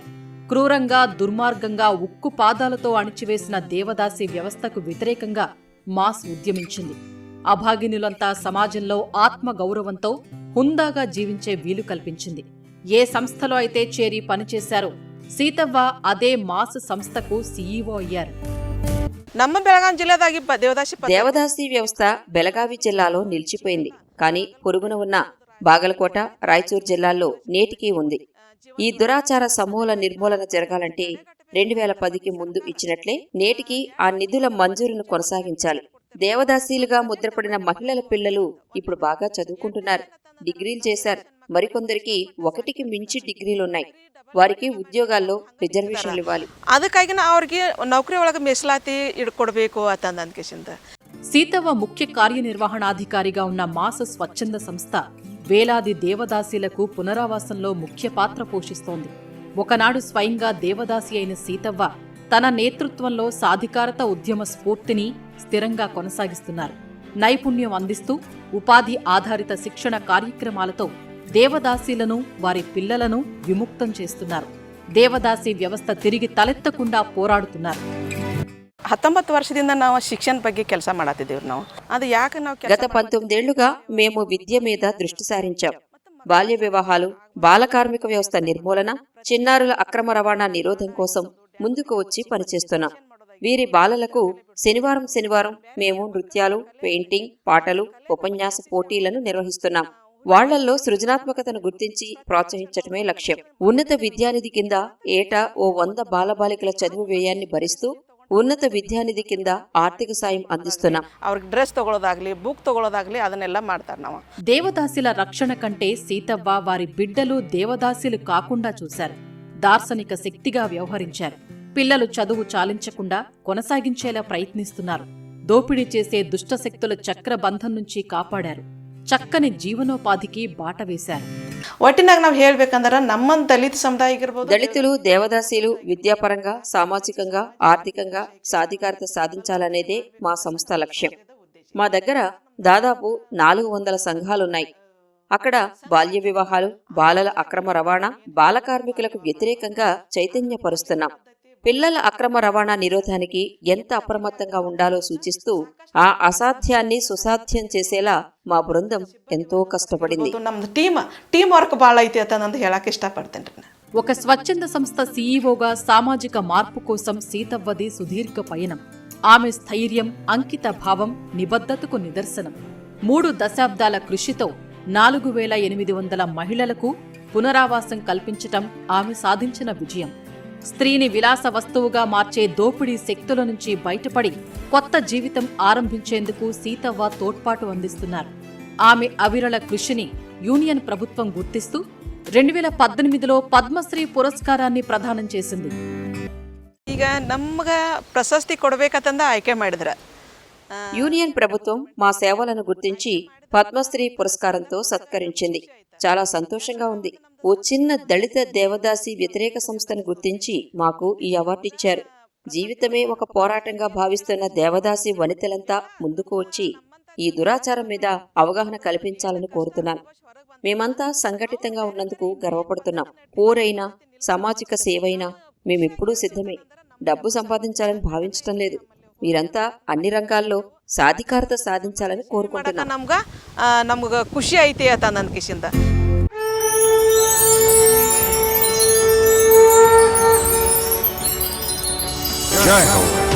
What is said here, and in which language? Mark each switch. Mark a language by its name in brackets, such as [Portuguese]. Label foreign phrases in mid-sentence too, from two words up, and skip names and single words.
[Telugu] క్రూరంగా, దుర్మార్గంగా ఉక్కు పాదాలతో అణిచివేసిన దేవదాసి వ్యవస్థకు వ్యతిరేకంగా మాస్ ఉద్యమించింది. అభాగినులంతా సమాజంలో ఆత్మగౌరవంతో హుందాగా జీవించే వీలు కల్పించింది. ఏ సంస్థలో అయితే చేరి పనిచేశారో సీతవ్వ అదే మాస్ సంస్థకు సీఈఓ అయ్యారు. [Kannada] ನಮ್ಮ ಬೆಳಗಾವಿ జిల్లాదాగి [Telugu] దేవదాసి వ్యవస్థ బెళగావి జిల్లాలో నిలిచిపోయింది. కానీ పొరుగున ఉన్న బాగలకోట, రాయచూర్ జిల్లాల్లో నేటికీ ఉంది. ఈ దురాచార సమూల నిర్మూలన జరగాలంటే 2010కి ముందు ఇచ్చినట్లే నేటికి ఆ నిధుల మంజూరును కొనసాగించాలి. దేవదాసీలుగా ముద్రపడిన మహిళల పిల్లలు ఇప్పుడు బాగా చదువుకుంటున్నారు, డిగ్రీలు చేశారు. మరికొందరికి 1కి మించి డిగ్రీలున్నాయి. వారికి ఉద్యోగాల్లో రిజర్వేషన్లు ఇవ్వాలి. [Kannada] ಅದಕ್ಕಾಗಿ ಅವರಿಗೆ ನೌಕರಿ ಒಳಗೆ ಮೀಸಲಾತಿ ಇಡ್ಕೊಡ್ಬೇಕು ಅಂತ. [Telugu] సీతవ్వ ముఖ్య కార్యనిర్వహణాధికారిగా ఉన్న మాస స్వచ్ఛంద సంస్థ వేలాది దేవదాసీలకు పునరావాసంలో ముఖ్య పాత్ర పోషిస్తోంది. ఒకనాడు స్వయంగా దేవదాసి అయిన సీతవ్వ తన నేతృత్వంలో సాధికారత ఉద్యమ స్ఫూర్తిని స్థిరంగా కొనసాగిస్తున్నారు. నైపుణ్యం అందిస్తూ ఉపాధి ఆధారిత శిక్షణ కార్యక్రమాలతో దేవదాసీలను, వారి పిల్లలను విముక్తం చేస్తున్నారు. [Kannada] ದೇವದಾಸಿ ವ್ಯವಸ್ಥೆ ತಿರುಗಿ [Telugu] తలెత్తకుండా పోరాడుతున్నారు. [Kannada] 19 ವರ್ಷದಿಂದ ನಾವು ಶಿಕ್ಷಣ ಬಗ್ಗೆ ಕೆಲಸ ಮಾಡತ್ತಿದ್ದೀವಿ. ನಾವು ಅದು ಯಾಕೆ ನಾವು [Telugu] గత 19 ఏళ్లుగా మేము విద్య మీద దృష్టి సారించాం. బాల్య వివాహాలు, బాల కార్మిక వ్యవస్థ నిర్మూలన, చిన్నారుల అక్రమ రవాణా నిరోధం కోసం ముందుకు వచ్చి పనిచేస్తున్నాం. వీరి బాలలకు శనివారం మేము నృత్యాలు, పెయింటింగ్, పాటలు, ఉపన్యాస పోటీలను నిర్వహిస్తున్నాం. వాళ్లల్లో సృజనాత్మకతను గుర్తించి ప్రోత్సహించటమే లక్ష్యం. ఉన్నత విద్యానిధి కింద ఏటా ఓ 100 బాలబాలికల చదువు వ్యయాన్ని భరిస్తూ ఉన్నత విద్యానిధి కింద ఆర్థిక సాయం అందిస్తున్నాం. [Kannada] ಅವ್ರಿಗೆ డ్రెస్ తಗೊಳ್ಳೋದಾಗ್ಲಿ, బుక్ తಗೊಳ್ಳೋದಾಗ್ಲಿ ಅದನ್ನೆಲ್ಲ ಮಾಡ್ತಾರೆ ನಾವು. [Telugu] దేవదాసిల రక్షణ కంటే సీతవ్వ వారి బిడ్డలు దేవదాసిలు కాకుండా చూశారు. దార్శనిక శక్తిగా వ్యవహరించారు. పిల్లలు చదువు చాలించకుండా కొనసాగించేలా ప్రయత్నిస్తున్నారు. దోపిడీ చేసే దుష్టశక్తుల చక్రబంధం నుంచి కాపాడారు. చక్కని జీవనోపాధికి బాట వేశారు. [Kannada] ಒಟ್ಟಿನಾಗ ನಾವು ಹೇಳ್ಬೇಕಂದ್ರೆ ನಮ್ಮ ದಲಿತ ಸಮುದಾಯ ಇರಬಹುದು, [Telugu] దళితులు, దేవదాసీలు విద్యాపరంగా, సామాజికంగా, ఆర్థికంగా సాధికారత సాధించాలనేదే మా సంస్థ లక్ష్యం. మా దగ్గర దాదాపు 400 సంఘాలున్నాయి. అక్కడ బాల్య వివాహాలు, బాలల అక్రమ రవాణా, బాల కార్మికులకు వ్యతిరేకంగా చైతన్యపరుస్తున్నాం. పిల్లల అక్రమ రవాణా నిరోధానికి ఎంత అప్రమత్తంగా ఉండాలో సూచిస్తూ ఆ అసాధ్యాన్ని సుసాధ్యం చేసేలా మా బృందం ఎంతో కష్టపడింది. [Kannada] ನಮ್ದು [English] team work [Kannada] ಭಾಳ ಐತಿ ಅಂತ ಹೇಳಕ್ ಇಷ್ಟಪಡ್ತೇನೆ. [Telugu] ఒక స్వచ్ఛంద సంస్థ సీఈఓగా సామాజిక మార్పు కోసం సీతవ్వది సుదీర్ఘ పయనం. ఆమె స్థైర్యం, అంకిత భావం నిబద్ధతకు నిదర్శనం. 3 దశాబ్దాల కృషితో 4800 మహిళలకు పునరావాసం కల్పించటం ఆమె సాధించిన విజయం. స్త్రీని విలాస వస్తువుగా మార్చే దోపిడీ శక్తుల నుంచి బయటపడి కొత్త జీవితం ఆరంభించేందుకు సీతవ్వ తోడ్పాటు అందిస్తున్నారు. ఆమె అవిరళ కృషిని యూనియన్ ప్రభుత్వం గుర్తిస్తూ 2018లో పద్మశ్రీ పురస్కారాన్ని ప్రదానం చేసింది. [Kannada] ಈಗ ನಮ್ಗ ಪ್ರಶಸ್ತಿ ಕೊಡಬೇಕಂತ ಆಯ್ಕೆ ಮಾಡಿದ್ರ [Telugu] యూనియన్ ప్రభుత్వం మా సేవలను గుర్తించి పద్మశ్రీ పురస్కారంతో సత్కరించింది. చాలా సంతోషంగా ఉంది. ఓ చిన్న దళిత దేవదాసి వ్యతిరేక సంస్థను గుర్తించి మాకు ఈ అవార్డు ఇచ్చారు. జీవితమే ఒక పోరాటంగా భావిస్తున్న దేవదాసి వనితలంతా ముందుకు వచ్చి ఈ దురాచారం మీద అవగాహన కల్పించాలని కోరుతున్నాను. మేమంతా సంఘటితంగా ఉన్నందుకు గర్వపడుతున్నాం. పోరైనా, సామాజిక సేవైనా మేమెప్పుడూ సిద్ధమే. డబ్బు సంపాదించాలని భావించటం లేదు. మీరంతా అన్ని రంగాల్లో సాధికారత సాధించాలని కోరుకుంటున్నాం. [Kannada] ನಮ್ಗ ಖುಷಿ ಐತಿ ಅಂತ ನನ್ನ ಕಿಶಿಂದ. [Hindi] जय हो.